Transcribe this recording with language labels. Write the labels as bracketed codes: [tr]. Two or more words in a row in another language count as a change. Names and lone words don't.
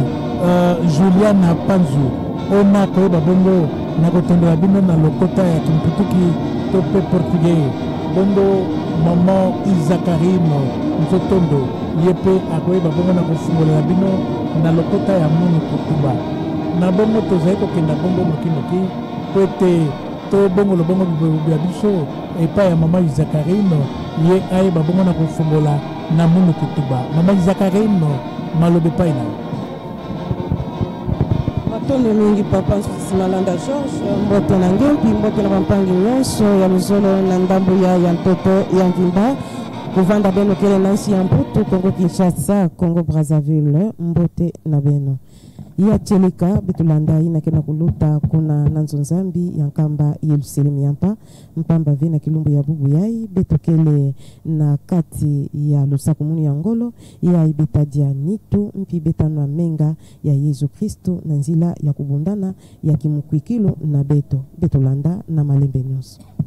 [ln] Juliana Panzu ona koyeba bongo na kotondola bino na lokota ya kimputuki to pe portugais bongo mama Isakarimo nzotondo ye mpe akoyeba bongo na kofungolela bino na lokota ya munu kotuba na bongo tozali kokenda bongo nokinoki po ete to bongo lobongo ya biso epai ya mama Isakarino ye ayeba bongo na kofungola na munu kotuba mama Isakarino malobe epai na [kg] matondo mingi papa Isimalanda Georges mbote na ngempi mbote na bampangi nyonso ya luzolo na ndambo ya ntoto ya mvimba kuvanda beno kele nansi ya mputu Kongo Kinshasa Kongo Brazzaville mbote na beno ya chelika bitulanda ina kena kuluta kuna nanzo nzambi ya nkamba yeluselemi yampa mpamba vina kilumbu ya bubu yai betokele na kati ya lusakumuni ya ngolo ya ibetadia nitu mpi betanwa menga ya Yesu Kristo na nzila ya kubundana ya kimukwikilo na betulanda na malembe nyonso.